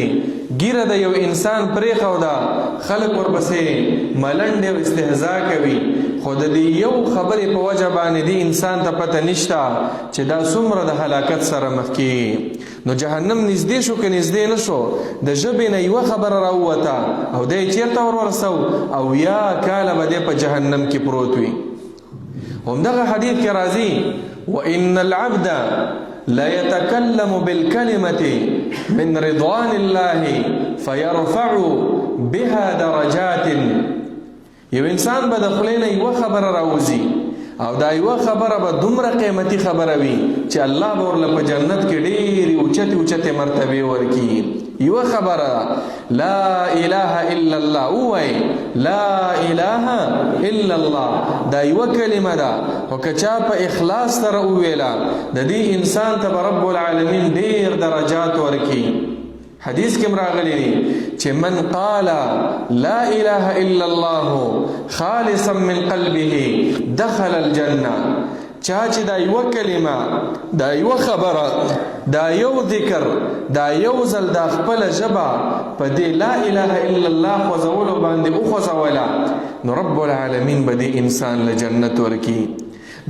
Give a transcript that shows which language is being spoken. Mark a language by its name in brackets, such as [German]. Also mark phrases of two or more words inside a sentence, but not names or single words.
[Pashto] ګیره د یو انسان پرېښوده، خلق ورپسې ملنډې او استهزاء کوي، خو د دې یو خبرې په وجه باندې دې انسان ته پته نشته چې دا څومره د هلاکت سره مخ کېږي. نو جهنم نږدې شو که نږدې نه شو؟ د ژبې نه یوه خبره راووته او دی یې چېرته ورسو او یا کاله به دی په جهنم کې پروت وي. همدغه حدیث کې راځي [Arabic] وَإِنَّ الْعَبْدَ لَيَتَكَلَّمُ بِالْكَلِمَةِ مِنْ رِضْوَانِ اللَّهِ فَيَرْفَعُ بِهَا دَرَجَاتٍ. [Pashto] یو انسان به د خولې نه یوه خبره راوځي او دا یوه خبره به دومره قیمتي خبره وي چې الله به ورله په جنت کې ډېرې اوچتې اوچتې مرتبې ورکړي. یوه خبره [Arabic] لا اله الا الله، [Pashto] ووایي [Arabic] لا اله الا الله، [Pashto] دا یوه کلمه ده، خو که چا په اخلاص سره وویله د دې انسان ته به [Arabic] رب العالمین [Pashto] ډېر درجات ورکړي. حدیث کې راغلی دی چې [Arabic] من قال لا اله الا الله خالصا من قلبه دخل الجنه. [Pashto] چا چې دا یو کلمه، دا یو خبره، دا یو ذکر، دا یو ځل دا خپل ژبه په دې [Arabic] لا اله الا الله [Pashto] خوځولو باندې وخوځوله، نو [Arabic] رب العالمین [Pashto] به دې انسان له جنت ورکړي.